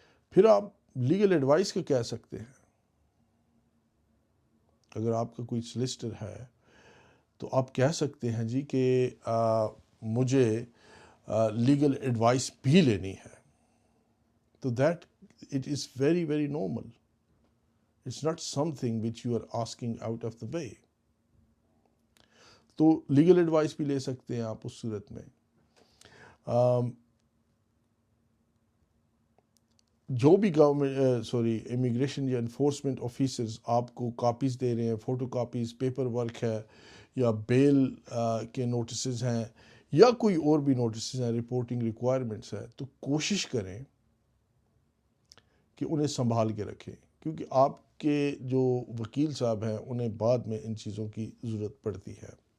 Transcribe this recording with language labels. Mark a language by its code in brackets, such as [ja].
[ur] پھر آپ legal advice کا کہہ سکتے ہیں. اگر آپ کا کوئی سلیسٹر ہے تو آپ کہہ سکتے ہیں جی کہ مجھے لیگل ایڈوائس بھی لینی ہے. تو [en] That it is very very normal. It's not something which you are asking out of the way. [ur] تو لیگل ایڈوائس بھی لے سکتے ہیں آپ اس صورت میں. جو بھی امیگریشن یا انفورسمنٹ آفیسرز آپ کو کاپیز دے رہے ہیں، فوٹو کاپیز، پیپر ورک ہے یا بیل کے نوٹسز ہیں یا کوئی اور بھی نوٹسز ہیں، رپورٹنگ ریکوائرمنٹس ہے، تو کوشش کریں کہ انہیں سنبھال کے رکھیں، کیونکہ آپ کے جو وکیل صاحب ہیں انہیں بعد میں ان چیزوں کی ضرورت پڑتی ہے.